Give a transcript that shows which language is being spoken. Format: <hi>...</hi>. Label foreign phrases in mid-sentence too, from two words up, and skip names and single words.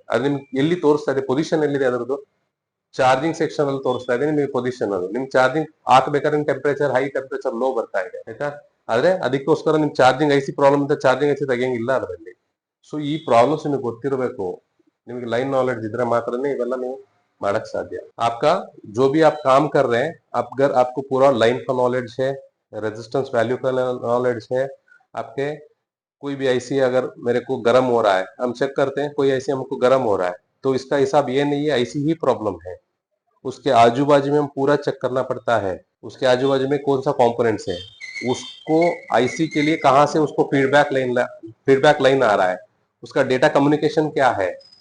<kn>ಅದು ನಿಮ್ಗೆ ಎಲ್ಲಿ ತೋರಿಸ್ತಾ ಇದೆ, ಪೊಸಿಷನ್ ಎಲ್ಲಿದೆ ಅದರದ್ದು,</kn> <en>charging section</en> <kn>ಅಲ್ಲಿ ತೋರಿಸ್ತಾ ಇದೆ ನಿಮಗೆ ಪೊಸಿಷನ್. ಅದು ನಿಮ್ ಚಾರ್ಜಿಂಗ್ ಹಾಕ್ಬೇಕಾದ್ರೆ</kn> <en>temperature high, temperature low</en> <kn>ಬರ್ತಾ ಇದೆ, ಆಯ್ತಾ. ಆದ್ರೆ ಅದಕ್ಕೋಸ್ಕರ ನಿಮ್</kn> <en>charging IC problem</en> <kn>ಅಂತ</kn> <en>charging IC</en> <kn>ತೆಗಿಯಂಗಿಲ್ಲ ಅದರಲ್ಲಿ. ಸೊ ಈ ಪ್ರಾಬ್ಲಮ್ಸ್ ನಿಮಗೆ ಗೊತ್ತಿರಬೇಕು, ನಿಮ್ಗೆ</kn> <en>line knowledge</en> <kn>ಇದ್ರೆ ಮಾತ್ರನೇ ಇವೆಲ್ಲ ನೀವು ಮಾಡಕ್ ಸಾಧ್ಯ.</kn> <hi>आपका जो भी आप काम कर रहे हैं, अगर आपको पूरा लाइन का नॉलेज है,</hi> <en>resistance value</en> <hi>का नॉलेज है, आपके कोई भी ऐसी अगर मेरे को गर्म हो रहा है, हम चेक करते हैं कोई ऐसे हमको गर्म हो रहा है, तो इसका हिसाब ये नहीं है ऐसी ही प्रॉब्लम है, उसके आजू बाजू में हम पूरा चेक करना पड़ता है, उसके आजू बाजू में कौन सा कॉम्पोनेंट्स है, उसको आईसी के लिए कहाँ से उसको</hi> <en>feedback line</en> <hi>आ रहा है, उसका</hi> <en>data communication</en> <hi>क्या है,</hi>